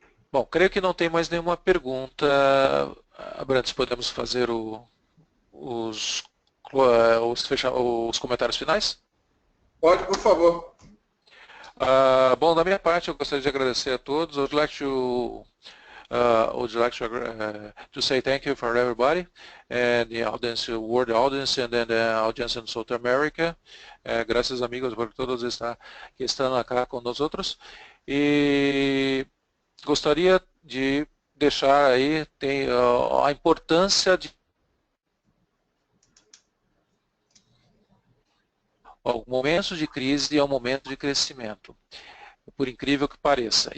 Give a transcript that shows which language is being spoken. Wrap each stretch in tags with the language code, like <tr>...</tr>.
<pt>Bom, creio que não tem mais nenhuma pergunta. Abrantes, podemos fazer os comentários finais? Pode, por favor. Bom, da minha parte, eu gostaria de agradecer a todos.</pt> <en>Would like to say thank you for everybody and the audience, world audience, and then the audience in South America.</en> <pt>Graças, amigos, por todos que estão aqui com nós outros. E gostaria de deixar aí a importância de o momento de crise é um momento de crescimento, por incrível que pareça.</pt>